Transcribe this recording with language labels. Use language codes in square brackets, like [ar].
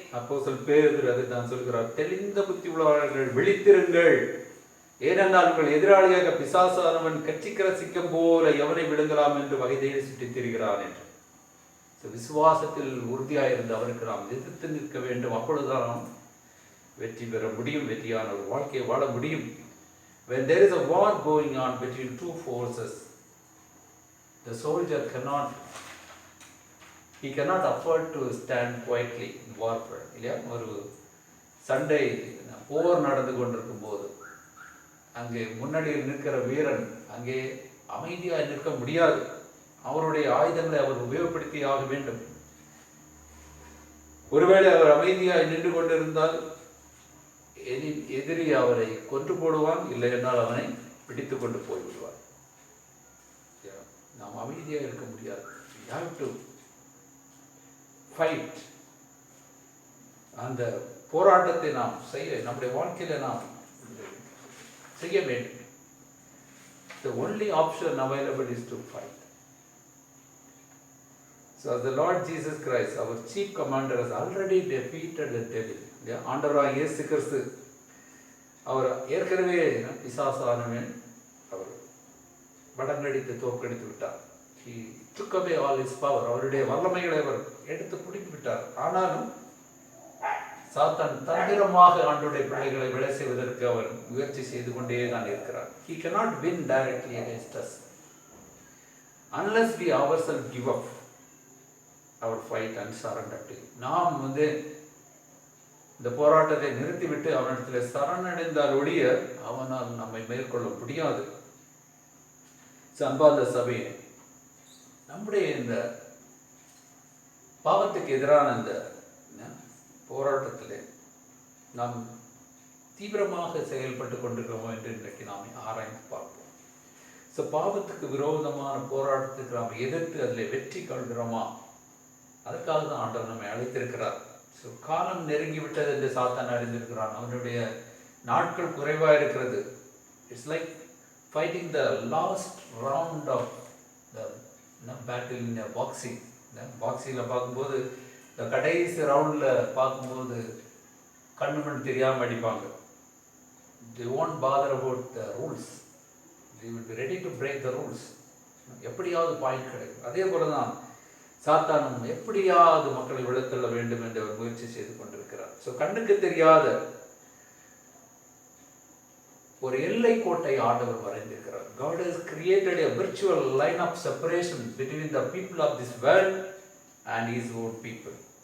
[ta] அப்போஸ்தலன் பேதுரு அதைத்தான் சொல்கிறார். தெளிந்த புத்தி உள்ளவர்கள் விழித்திருங்கள், ஏனென்றால் உங்கள் எதிராளியாக பிசாசானவன் கர்ச்சிக்கிற சிங்கம் போல எவனை விழுங்கலாம் என்று வகை தேடி சுற்றித் திரிகிறான் என்று. விசுவாசத்தில் உறுதியாயிருந்து அவருக்கு நாம் எதிர்த்து நிற்க வேண்டும். அப்பொழுதுதான் நாம் வெற்றி பெற முடியும், வெற்றியான ஒரு வாழ்க்கையை வாழ முடியும். [en] When there is a war going on between two forces, the soldier cannot afford to stand quietly in warfare. [ta] இல்லையா, ஒரு சண்டை போர் நடந்து கொண்டிருக்கும் போது அங்கே முன்னாடி நிற்கிற வீரன் அங்கே அமைதியாக நிற்க முடியாது. அவருடைய ஆயுதங்களை அவர் உபயோகப்படுத்தி ஆக வேண்டும். ஒருவேளை அவர் அமைதியாக நின்று கொண்டிருந்தால் எதிரி அவரை கொன்று போடுவான், இல்லை என்றால் அவனை பிடித்து கொண்டு போய்விடுவார். நாம் அமைதியாக இருக்க முடியாது. [en] We have to fight. [ta] அந்த போராட்டத்தை நாம் நம்முடைய வாழ்க்கையில நாம் செய்ய வேண்டும். [en] The only option available is to fight. So the Lord Jesus Christ, our chief commander, has already defeated the devil. [ta] ஆண்டவராகிய இயேசு கிறிஸ்து அவர் ஏற்கனவே பிசாசானவன் அவர் வடங்கடித்து தோற்கடித்து விட்டார். [en] He took away all his power. [ta] அவருடைய வல்லமைகளை அவர் எடுத்து பிடித்து விட்டார். ஆனாலும் சாத்தான் தந்திரமாக ஆண்டவருடைய பிள்ளைகளை விளை செய்வதற்கு அவர் முயற்சி செய்து கொண்டே தான் இருக்கிறார். [en] He cannot win directly against us unless we ourselves give up our fight and surrender to him. [ta] நாம் இந்த போராட்டத்தை நிறுத்திவிட்டு அவனிடத்தில் சரணடைந்தால் ஒழிய அவனால் நம்மை மேற்கொள்ள முடியாது. அன்பார்ந்த சபையே, நம்முடைய இந்த பாவத்துக்கு எதிரான இந்த போராட்டத்திலே நாம் தீவிரமாக செயல்பட்டு கொண்டிருக்கிறோமோ என்று இன்றைக்கு நாம் ஆராய்ந்து பார்ப்போம். பாவத்துக்கு விரோதமான போராட்டத்துக்கு நாம் எதிர்த்து அதில் வெற்றி கொள்கிறோமா? அதற்காக தான் ஆண்டவர் நம்மை அழைத்திருக்கிறார். ஸோ காலம் நெருங்கி விட்டது என்று சாத்தான் அறிந்திருக்கிறான். அவனுடைய நாட்கள் குறைவாக இருக்கிறது. [en] It's like fighting the last round of the battle in boxing. [ta] பாக்ஸிங்கில் பார்க்கும்போது இந்த கடைசி ரவுண்டில் பார்க்கும்போது கண்ணு மண் தெரியாமல் அடிப்பாங்க. [en] they won't bother about the rules. they will be ready to break the rules. [ta] எப்படியாவது பாயிண்ட் கிடைக்கும். அதே போல தான் சாத்தானும் எப்படியாவது மக்களை விழுத்தள்ள வேண்டும் என்று அவர் முயற்சி செய்து கொண்டிருக்கிறார். ஸோ கண்ணுக்கு தெரியாத ஒரு எல்லை கோட்டை ஆண்டவர் வரைந்திருக்கிறார். [en] God has created a virtual line of separation between the people of this world and his own people.